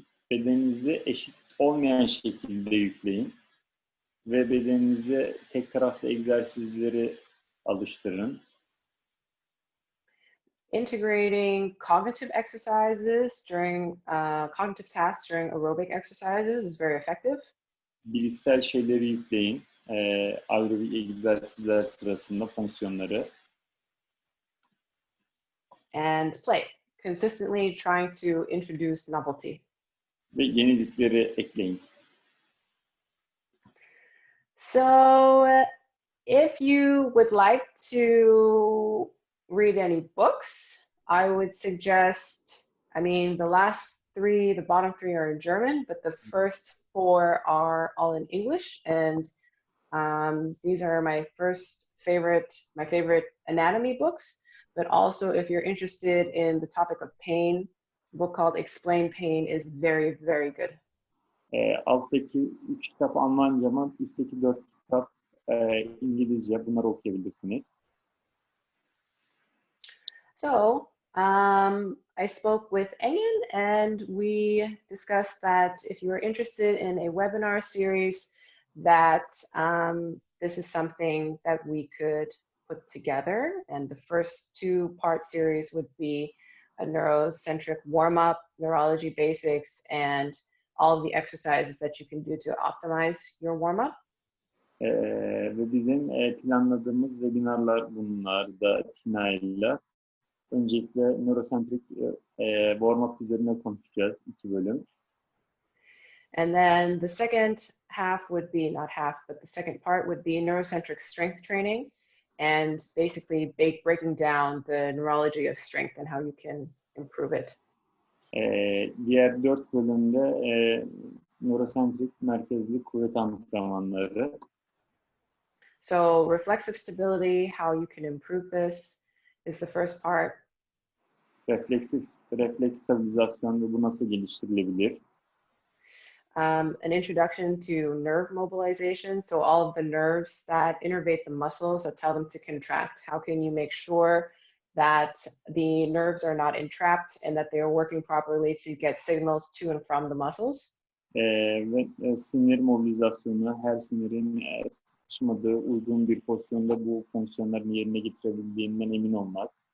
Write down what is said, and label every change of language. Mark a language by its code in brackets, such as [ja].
[tr] Bedeninizi eşit olmayan şekilde yükleyin ve bedeninize tek taraflı egzersizleri alıştırın. [en] Integrating cognitive exercises during cognitive tasks during aerobic exercises is very effective. [tr] Bilişsel şeyleri yükleyin. Aerobik egzersizler sırasında fonksiyonları. [en] And play, consistently trying to introduce novelty. [tr] Ve yenilikleri ekleyin. [en] So if you would like to read any books, I would suggest, I mean, the last three, the bottom three are in German, but the first four are all in English. And these are my favorite anatomy books. But also, if you're interested in the topic of pain, a book called Explain Pain is very, very good. [tr] Alttaki 3 kitap Almanca ama üstteki 4 kitap İngilizce. Bunları okuyabilirsiniz. [en] So, I spoke with Engin and we discussed that if you are interested in a webinar series, that this is something that we could put together. And the first two-part series would be a neurocentric warm-up, neurology basics, and all of the exercises that you can do to optimize your warm-up. [tr] Ve bizim planladığımız webinarlar bunlar da Tina ile. Öncelikle Neurocentrik warm-up üzerine konuşacağız 2 bölüm. [en] And then the second half would be, not half, but the second part would be neurocentric strength training and basically breaking down the neurology of strength and how you can improve it. [tr] Diğer 4 bölümde nörosentrik merkezli kuvvet antrenmanları. [en] So reflexive stability, how you can improve this is the first part. [tr] Refleks stabilizasyon ve bu nasıl geliştirilebilir? [en] An introduction to nerve mobilization. So all of the nerves that innervate the muscles that tell them to contract. How can you make sure that the nerves are not entrapped and that they are working properly to get signals to and from the muscles? [tr] Ve sinir mobilizasyonu, her sinirin sıkışmadığı uygun bir pozisyonda bu fonksiyonların yerine getirebildiğinden emin olmak.